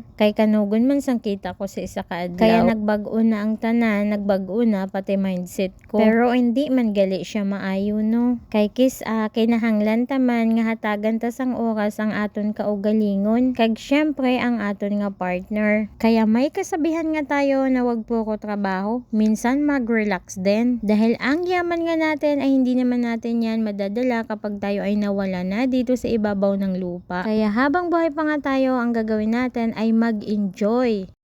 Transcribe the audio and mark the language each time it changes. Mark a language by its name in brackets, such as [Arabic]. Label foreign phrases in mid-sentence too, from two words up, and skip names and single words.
[Hiligaynon] Kay kanugon man sang kita ko sa isa kaadlaw. Kaya nagbag-o na ang tanan, nagbag-o na pati mindset ko. Pero hindi man gali siya maayo no. Kay kinahanglan taman nga hatagan ta sang oras ang aton kaugalingon. Kag syempre ang aton nga partner. [Filipino] Kaya may kasabihan nga tayo na wag puro trabaho, minsan mag-relax din. Dahil ang yaman nga natin ay hindi naman natin yan madadala kapag tayo ay nawala na dito sa ibabaw ng lupa. Kaya habang buhay pa nga tayo, ang gagawin natin ay mag-enjoy.